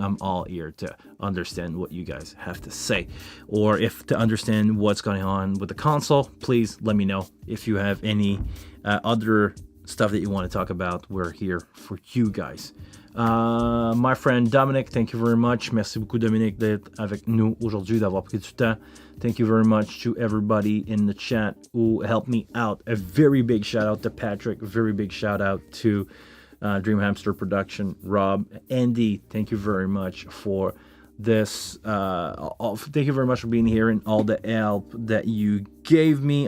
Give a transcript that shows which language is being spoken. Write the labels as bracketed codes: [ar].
[en] I'm all ear to understand what you guys have to say, or if to understand what's going on with the console. Please let me know. If you have any other stuff that you want to talk about, we're here for you guys. My friend Dominic, thank you very much. [fr] Merci beaucoup, Dominic, d'être avec nous aujourd'hui, d'avoir pris du temps. [en] Thank you very much to everybody in the chat who helped me out. A very big shout out to Patrick. A very big shout out to Dream Hamster Production, Rob, Andy. Thank you very much for this. Thank you very much for being here and all the help that you gave me.